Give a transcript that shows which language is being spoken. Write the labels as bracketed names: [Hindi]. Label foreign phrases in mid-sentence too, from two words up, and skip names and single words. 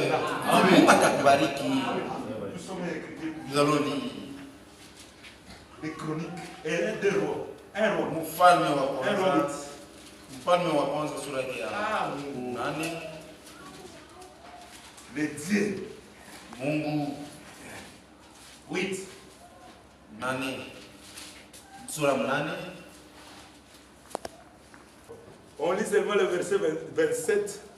[French] Nous allons lire les chroniques et un roi. Un roi. Les dieux. [Swahili] Mungu 8. Nani. Sura mnane. [French] On lit seulement le verset 27.